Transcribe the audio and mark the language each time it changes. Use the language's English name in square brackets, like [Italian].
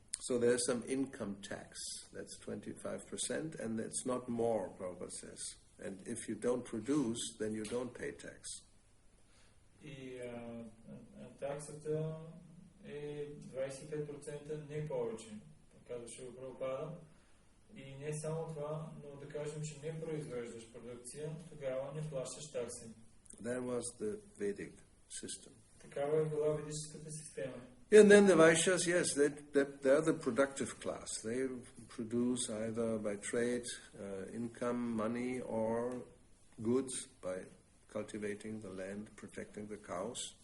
[English] So there's some income tax, that's 25%, and that's not more, Prabhupada says. And if you don't produce, then you don't pay tax. [Bulgarian] И таксата е 25%, не повече, казваше го Прабхупада. И не само това, но да кажем, че не произвеждаш продукция, тогава не плащаш такси. [English] That was the Vedic system. [Bulgarian] Такава е била ведическата система. [English] And then the Vaishyas, yes, they're the productive class. They produce either by trade, income, money, or goods by cultivating the land, protecting the cows.